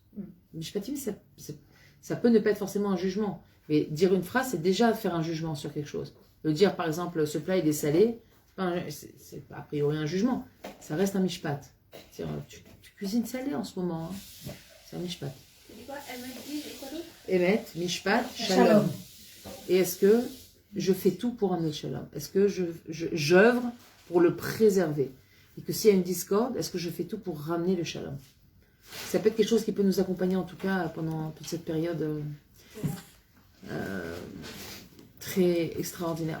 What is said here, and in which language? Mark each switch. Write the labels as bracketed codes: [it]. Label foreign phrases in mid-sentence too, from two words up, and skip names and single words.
[fr] Mishpatim, ça peut ne pas être forcément un jugement. Mais dire une phrase, c'est déjà faire un jugement sur quelque chose. De dire, par exemple, ce plat, il est salé, c'est a priori un jugement. Ça reste un mishpat. Tu cuisines salé en ce moment. Hein. C'est un mishpat. C'est quoi? Elle m'a dit, et quoi d'autre? [he] אמת משפט שלום. [fr] Et est-ce que je fais tout pour amener le shalom? Est-ce que j'œuvre pour le préserver? Et que s'il y a une discorde, est-ce que je fais tout pour ramener le shalom? Ça peut être quelque chose qui peut nous accompagner en tout cas pendant toute cette période très extraordinaire.